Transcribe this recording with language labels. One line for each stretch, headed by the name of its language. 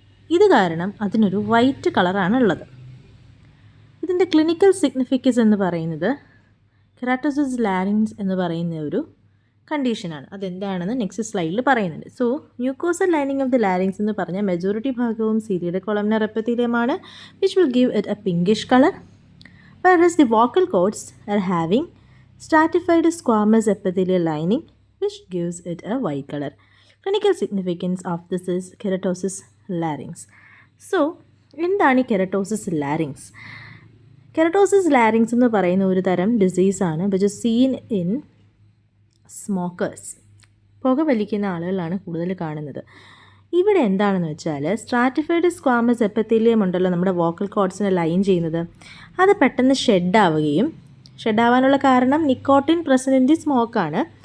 Malayalam: ഇത് കാരണം അതിനൊരു വൈറ്റ് കളറാണ് ഉള്ളത്. ഇതിൻ്റെ ക്ലിനിക്കൽ സിഗ്നിഫിക്കൻസ് എന്ന് പറയുന്നത് കെരാറ്റോസിസ് ലാരിങ്സ് എന്ന് പറയുന്ന ഒരു കണ്ടീഷനാണ്. അതെന്താണെന്ന് നെക്സ്റ്റ് സ്ലൈഡിൽ പറയുന്നുണ്ട്. So mucosal lining of the larynx എന്ന് പറഞ്ഞാൽ മെജോറിറ്റി ഭാഗവും ciliated കൊളംനാർ എപ്പിത്തീലിയമാണ്,
English: Which will give it a pinkish colour. whereas the vocal cords are having stratified squamous epithelial lining which gives it a white color. Clinical significance of this is keratosis larynx.
Malayalam: So എന്താണ് ഈ കെരട്ടോസിസ് larynx? കെരട്ടോസിസ് larynx എന്ന് പറയുന്ന ഒരു തരം ഡിസീസാണ്
English: Which is seen in smokers.
Malayalam: പുക വലിക്കുന്ന ആളുകളാണ് കൂടുതൽ കാണുന്നത്. ഇവിടെ എന്താണെന്ന് വെച്ചാൽ സ്ട്രാറ്റിഫൈഡ് സ്ക്വാമസ് എപ്പിത്തീലിയം ഉണ്ടല്ലോ നമ്മുടെ വോക്കൽ കോഡ്സിനെ ലൈൻ ചെയ്യുന്നത്, അത് പെട്ടെന്ന് ഷെഡാവാനുള്ള കാരണം നിക്കോട്ടിൻ പ്രസൻറ്റ് ഇൻ ദി സ്മോക്കാണ്.